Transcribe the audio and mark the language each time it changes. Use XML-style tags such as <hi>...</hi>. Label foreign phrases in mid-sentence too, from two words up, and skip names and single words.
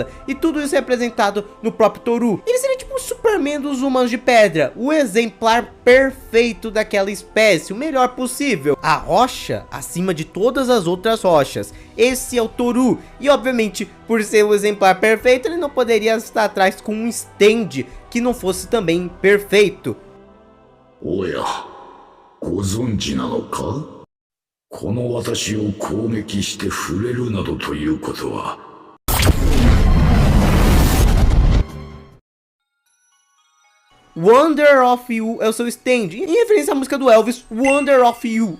<pt>E tudo isso é representado no próprio Toru. Ele seria tipo o Superman dos humanos de pedra, o exemplar perfeito daquela espécie, o melhor possível. A rocha acima de todas as outras rochas. Esse é o Toru. E obviamente, por ser o exemplar perfeito, ele não poderia estar atrás com um stand que não fosse também perfeito.</pt> <ja>おや、ご存知なのか？この私を攻撃して触れるなどということは。</ja> <pt>Wonder of You é o seu stand, em referência à música do Elvis, Wonder of You.</pt>